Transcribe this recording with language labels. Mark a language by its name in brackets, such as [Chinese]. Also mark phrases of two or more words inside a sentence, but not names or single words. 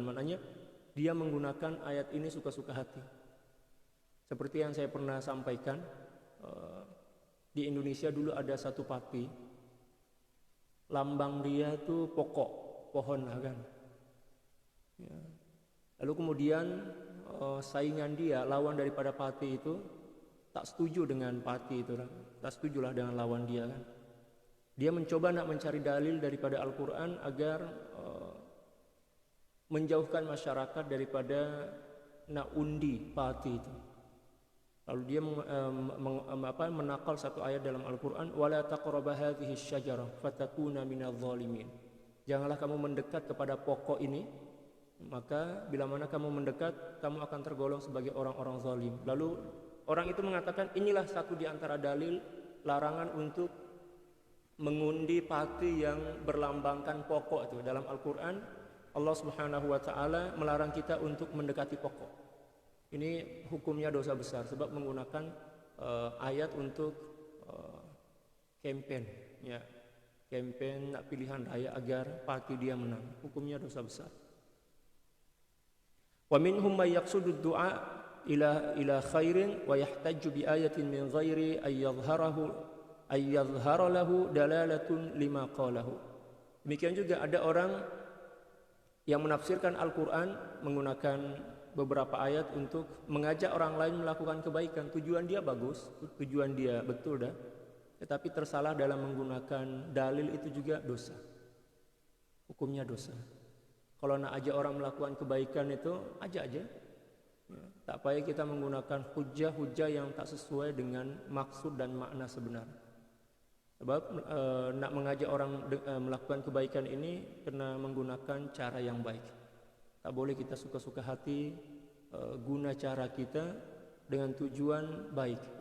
[Malay] Maknanya dia menggunakan ayat ini suka-suka hati. Seperti yang saya pernah sampaikan, di Indonesia dulu ada satu parti, lambang dia itu pokok, pohon lah kan. Ya. Lalu kemudian saingan dia, lawan daripada parti itu, tak setuju dengan parti itu, tak setujulah dengan lawan dia kan. Dia mencoba nak mencari dalil daripada Al-Quran agar menjauhkan masyarakat daripada nak undi pati itu. Lalu dia menakal satu ayat dalam Al-Quran, [Arabic] ولا تقربا هذه الشجرة فتكونا من الظالمين. [Malay] Janganlah kamu mendekat kepada pokok ini, maka bila mana kamu mendekat, kamu akan tergolong sebagai orang-orang zalim. Lalu orang itu mengatakan, inilah satu di antara dalil larangan untuk mengundi pati yang berlambangkan pokok itu. Dalam Al-Quran, Allah [Arabic] سبحانه وتعالى [Malay] melarang kita untuk mendekati pokok. Ini hukumnya dosa besar sebab menggunakan ayat untuk campaign, ya, campaign nak pilihan raya agar parti dia menang. Hukumnya dosa besar. [Arabic] ومنهم من يقصد الدعاء إلى خير ويحتج بآيات من غير أن يظهر له دلالة لما قاله. [Malay] Demikian juga ada orang yang menafsirkan Al-Quran menggunakan beberapa ayat untuk mengajak orang lain melakukan kebaikan. Tujuan dia bagus, tujuan dia betul dah, tetapi tersalah dalam menggunakan dalil itu juga dosa. Hukumnya dosa. Kalau nak ajak orang melakukan kebaikan itu ajak aja. Ya, tak payah kita menggunakan hujah-hujah yang tak sesuai dengan maksud dan makna sebenar. Sebab nak mengajak orang melakukan kebaikan ini kena menggunakan cara yang baik. Tak boleh kita suka-suka hati guna cara kita dengan tujuan baik.